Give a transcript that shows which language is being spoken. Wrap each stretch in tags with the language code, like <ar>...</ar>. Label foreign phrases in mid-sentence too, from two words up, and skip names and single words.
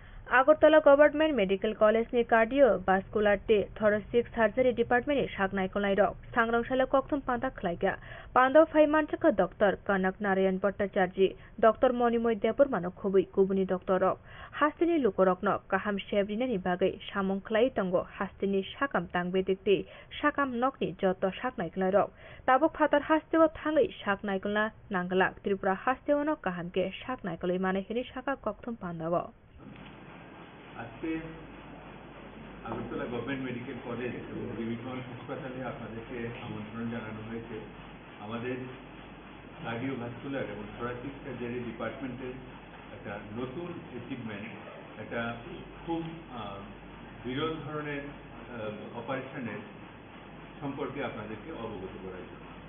<trp>আগরতলা गभर्नमेन्ट मेडिकल कलेजनि</trp> <en>cardio vascular</en> <trp>टे</trp> <en>thoracic surgery</en> <trp>डिपार्टमेन्टनि सागनायखौनाय रक सांग्रांशाला कक्थुम पान्दा खलायगा पान्दा फाइमानचका डॉक्टर कनक नारायण भट्टाचार्य डॉक्टर मणिमय देबरमानो खुबै गुबुनि डॉक्टर रक हास्तिनि लुकरकनो काहाम सेब्रिनानि बागै सामं खलाय तंगो हास्तिनि साकाम तांबेदिकति साकाम नकनि जत सागनायखौनाय रक ताबुक फातार हास्तेव थाङै सागनायखौना नांगला त्रिपुरा हास्तेवनो काहामके सागनायखौलै मानेहिनि साका कक्थुम पान्दाव</trp> <bn>আজকে আগরতলা গভর্নমেন্ট মেডিকেল কলেজ এবং বিবিগঞ্জ হাসপাতালে আপনাদেরকে আমন্ত্রণ জানানো হয়েছে আমাদের কার্ডিওভাস্কুলার এবং</bn> <en>thoracic surgery</en> <bn>ডিপার্টমেন্টের একটা নতুন অ্যাচিভমেন্ট একটা খুব বিরল ধরনের অপারেশনের সম্পর্কে আপনাদেরকে অবগত করার জন্য</bn>